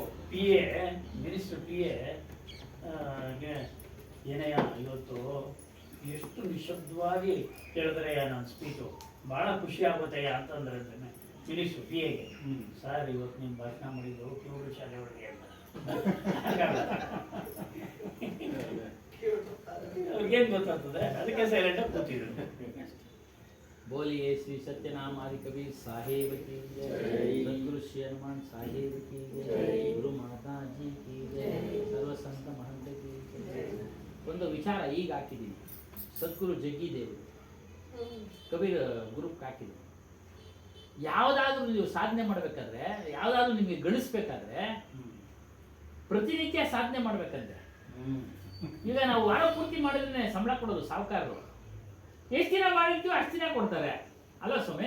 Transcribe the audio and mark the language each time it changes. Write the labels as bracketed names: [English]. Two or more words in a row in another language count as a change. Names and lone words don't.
[English] PA minister PA [Kannada] ಏನಯ್ಯ ಇವತ್ತು ಎಷ್ಟು ನಿಶಬ್ದವಾಗಿ ಕೇಳಿದ್ರಯ್ಯ ನನ್ನ ಸ್ಪೀಚು, ಭಾಳ ಖುಷಿ ಆಗುತ್ತಯ್ಯ ಅಂತಂದ್ರೆ [English] minister PA [Kannada] ಗೆ, ಸರ್ ಇವತ್ತು ನಿಮ್ಮ ಭಾಷಣ ಮಾಡಿದ್ದು ಕಿವುಡು ಶಾಲೆ ಒಳಗೆ ಅಂತ. ಅವ್ರಿಗೇನು ಗೊತ್ತಾಗ್ತದೆ, ಅದಕ್ಕೆ ಸೈಲೆಂಟಾಗಿ ಕೂತಿದ್ರು. [Hindi] बोलिए श्री सत्यनाम आदि कबीर साहेब की जय, सद्गुरु श्री हनुमान साहेब की जय, गुरु माता जी की जय, सर्व संत महंत की जय. [Kannada] ಒಂದು ವಿಚಾರ ಈಗ ಹಾಕಿದ್ದೀನಿ, ಸದ್ಗುರು ಜಗ್ಗಿ ದೇವರು ಕಬೀರ್ ಗ್ರೂಪ್ ಹಾಕಿದ್ದೀನಿ. ಯಾವುದಾದ್ರೂ ನೀವು ಸಾಧನೆ ಮಾಡಬೇಕಾದ್ರೆ, ಯಾವುದಾದ್ರೂ ನಿಮಗೆ ಗಳಿಸ್ಬೇಕಾದ್ರೆ ಪ್ರತಿನಿತ್ಯ ಸಾಧನೆ ಮಾಡ್ಬೇಕಂದ್ರೆ, ಈಗ ನಾವು ವಾರ ಪೂರ್ತಿ ಮಾಡಿದ್ರೆ ಸಂಬಳ ಕೊಡೋದು ಸಾಹುಕಾರರು, ಎಷ್ಟು ದಿನ ಮಾಡಿರ್ತೀವೋ ಅಷ್ಟು ದಿನ ಕೊಡ್ತಾರೆ ಅಲ್ಲ ಸ್ವಾಮಿ.